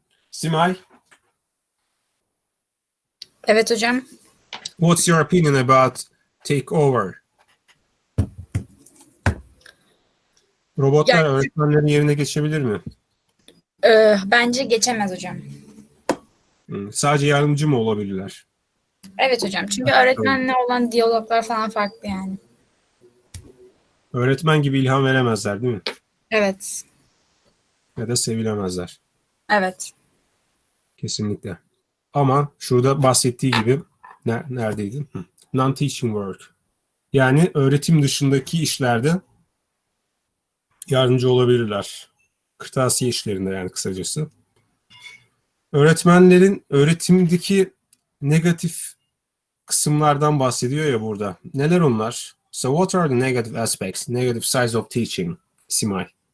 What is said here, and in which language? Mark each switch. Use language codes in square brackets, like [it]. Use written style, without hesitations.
[tr] Simay? Evet hocam. [en] What's your opinion about takeover? [tr] Robotlar Yani- öğretmenlerin yerine geçebilir mi? Bence geçemez hocam. Sadece yardımcı mı olabilirler? Evet hocam. Çünkü öğretmenle olan diyaloglar falan farklı yani. Öğretmen gibi ilham veremezler değil mi? Evet. Ya da sevilemezler. Evet. Kesinlikle. Ama şurada bahsettiği gibi neredeydi? Non-teaching work. Yani öğretim dışındaki işlerde yardımcı olabilirler. Kırtasiye işlerinde yani kısacası. Öğretmenlerin öğretimdeki negatif kısımlardan bahsediyor ya burada. Neler onlar? [en] So what are the negative aspects, negative sides of teaching, Simay?